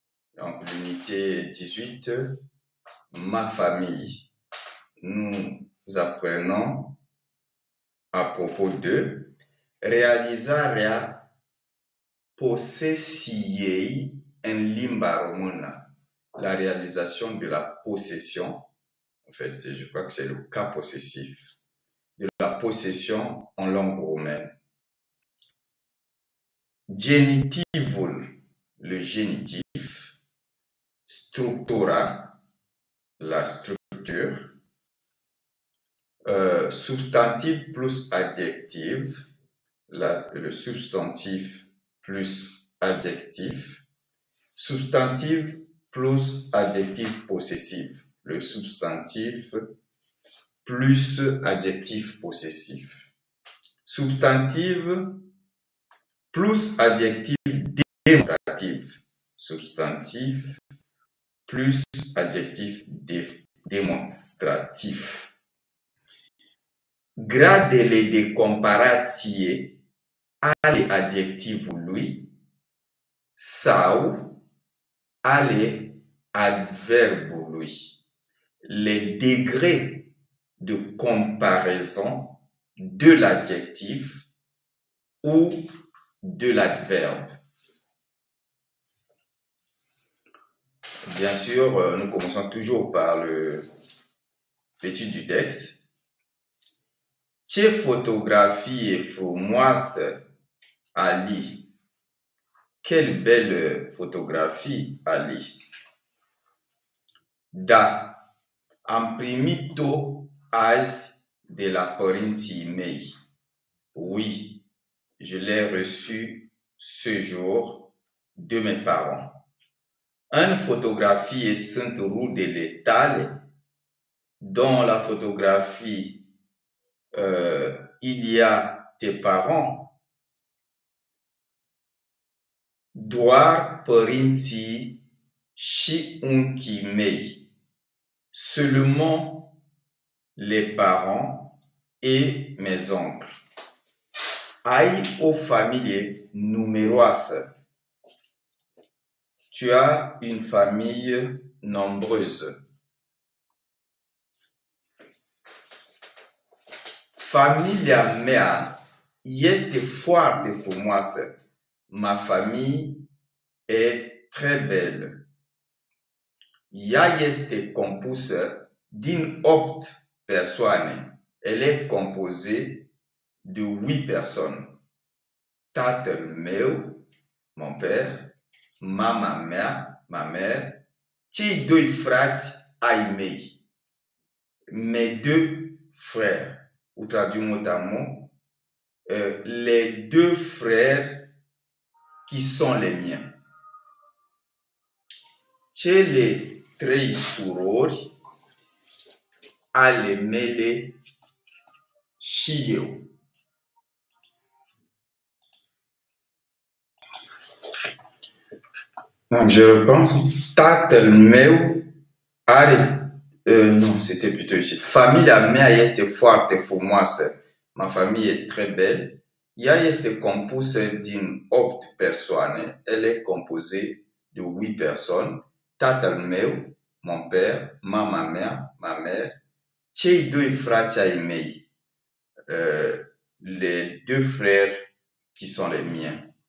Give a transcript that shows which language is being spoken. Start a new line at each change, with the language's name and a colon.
French: Donc, l'unité 18, ma famille. Nous apprenons à propos de
Romanian: realizarea posesiei în limba română.
French: La réalisation de la possession, en fait, je crois que c'est le cas possessif, de la possession en langue roumaine.
Romanian: Genitivul,
French: le génitif.
Romanian: Structura,
French: la structure. Substantif plus adjectif, le substantif plus adjectif. Substantif plus adjectif possessif, le substantif plus adjectif possessif. Substantif plus adjectif démonstratif. Substantif plus adjectif démonstratif.
Romanian: Gradele de comparație ale adjectivului sau ale adverbului.
French: Les degrés de comparaison de l'adjectif ou de l'adverbe. Bien sûr, nous commençons toujours par l'étude du texte.
Romanian: Ce fotografie frumoasă, Ali!
French: Quelle belle photographie, Ali!
Romanian: Da, am primit-o azi de la părinții mei.
French: Oui, je l'ai reçu ce jour de mes parents.
Romanian: În fotografie sunt rudele tale.
French: Dans la photographie, il y a tes parents.
Romanian: Doar părinții și unchii mei.
French: Seulement les parents et mes oncles.
Romanian: Ai o familie numeroasă.
French: Tu as une famille nombreuse.
Romanian: Familia mea este foarte frumoasă.
French: Ma famille est très belle.
Romanian: Ea este compusă din 8 persoane.
French: Elle est composée de 8 personnes.
Romanian: Tatăl meu,
French: mon père,
Romanian: mama mea,
French: ma mère,
Romanian: cei doi frați ai mei.
French: Mes deux frères. Ou traduit mot à mot, les deux frères qui sont les miens.
Romanian: Cele 3 surori ale mele și eu.
French: Donc je repense,
Romanian: tatăl meu are,
French: non, c'était plutôt ici.
Romanian: Familia mea este foarte frumoasă.
French: Ma famille est très belle.
Romanian: Ea este compusă din 8 persoane.
French: Elle est composée de 8 personnes.
Romanian: Tatăl meu,
French: mon père,
Romanian: mama mea,
French: ma mère,
Romanian: cei doi frați ai mei,
French: les 2 frères qui sont les miens.